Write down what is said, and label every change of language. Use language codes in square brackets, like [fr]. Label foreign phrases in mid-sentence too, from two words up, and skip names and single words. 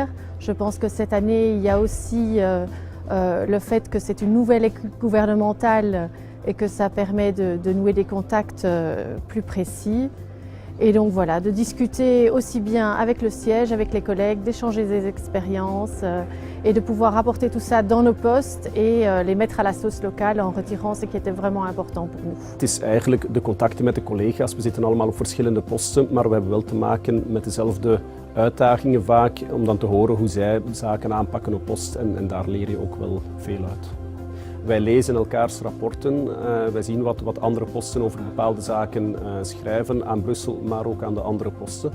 [fr] Je pense que cette année, il y a aussi le fait que c'est une nouvelle équipe gouvernementale et que ça permet de nouer des contacts plus précis. Et donc voilà, de discuter aussi bien avec le siège, avec les collègues, d'échanger des expériences et de pouvoir apporter tout ça dans nos postes et les mettre à la sauce locale en retirant ce qui était vraiment important pour nous. [nl] Het is eigenlijk de contacten met de collega's. We zitten allemaal op verschillende posten, maar we hebben wel te maken met dezelfde uitdagingen vaak om dan te horen hoe zij zaken aanpakken op post en daar leer je ook wel veel uit. Wij lezen elkaars rapporten, wij zien wat andere posten over bepaalde zaken schrijven aan Brussel, maar ook aan de andere posten.